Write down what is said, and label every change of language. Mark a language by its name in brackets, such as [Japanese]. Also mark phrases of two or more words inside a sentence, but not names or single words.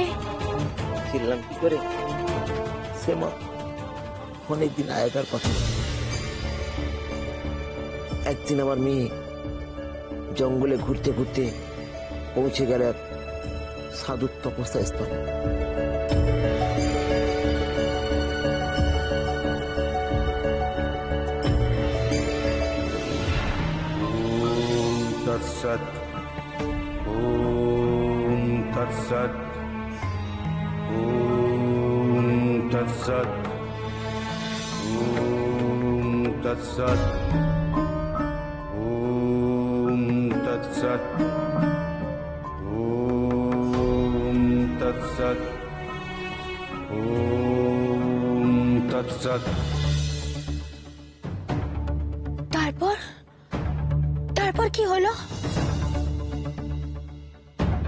[Bangla] চিনলাম কি করে? সে মা অনেকদিন আগেকার কথা। একদিন আমার মেয়ে জঙ্গলে ঘুরতে ঘুরতে পৌঁছে গেল এক সাধুর তপস্যা স্থলে। [Sanskrit] तत्सत् ॐ तत्सत् ॐ तत्सत् ॐ तत्सत् ॐ तत्सत् ॐ तत्सत् ॐ तत्सत्। [Bangla] তারপর তারপর কি হলো?